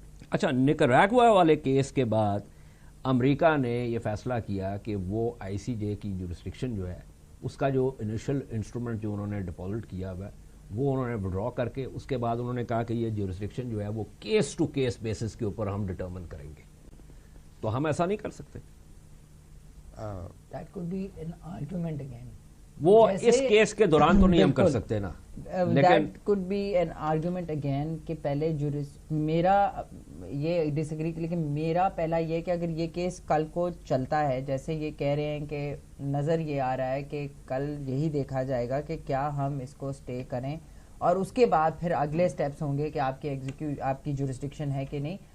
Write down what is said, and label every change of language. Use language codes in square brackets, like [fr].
[ur] اچھا نکراگوا والے کیس کے بعد امریکہ نے یہ فیصلہ کیا کہ وہ آئی سی جے کی جورسڈکشن جو ہے اس کا جو انیشل انسٹرومنٹ جو انہوں نے ڈپازٹ کیا ہوا ہے وہ انہوں نے وڈرا کر کے اس کے بعد انہوں نے کہا کہ یہ جورسڈکشن جو ہے وہ کیس ٹو کیس بیسس کے اوپر ہم ڈٹرمن کریں گے. تو ہم ایسا نہیں کر سکتے. [en] That could be an argument again. [ur] وہ اس کیس کے دوران تو نہیں ہم کر سکتے نا. [en] That could be an argument again [ur] کہ پہلے میرا یہ ڈس ایگری، لیکن میرا پہلا یہ کہ اگر یہ کیس کل کو چلتا ہے جیسے یہ کہہ رہے ہیں کہ نظر یہ آ رہا ہے کہ کل یہی دیکھا جائے گا کہ کیا ہم اس کو اسٹے کریں اور اس کے بعد پھر اگلے سٹیپس ہوں گے کہ آپ کی جورسڈکشن ہے کہ نہیں.